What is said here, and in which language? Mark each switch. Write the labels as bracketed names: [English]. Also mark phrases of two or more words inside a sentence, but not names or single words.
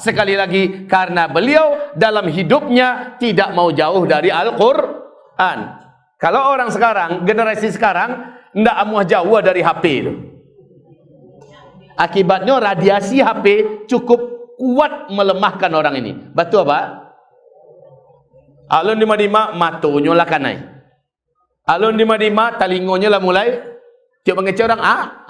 [Indonesian] Sekali lagi, karena beliau dalam hidupnya tidak mau jauh dari Al-Quran. Kalau orang sekarang, generasi sekarang, tidak mau jauh dari HP itu. Akibatnya radiasi HP cukup kuat melemahkan orang ini. Betul apa? [Minangkabau] Alun dima-dima matonya lah kanai. Alun dima-dima talingonya lah mulai tiap mengecek orang